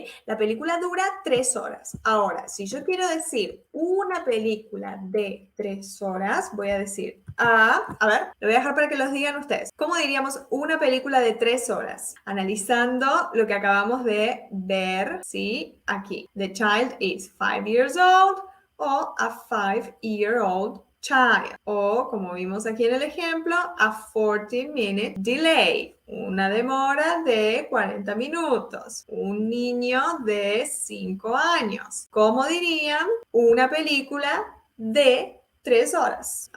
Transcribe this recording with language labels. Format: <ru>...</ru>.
<es>La película dura 3 horas. Ahora, si yo quiero decir una película de 3 horas, voy a decir, a ver, lo voy a dejar para que los digan ustedes. ¿Cómo diríamos una película de 3 horas? Analizando lo que acabamos de ver, ¿sí? Aquí.</es> <en>The child is 5 years old o a 5-year-old child.</en> <es>O, como vimos aquí en el ejemplo,</es> <en>a 40-minute delay.</en> <es>Una demora de 40 minutos. Un niño de 5 años. ¿Cómo dirían una película de 3 horas?</es>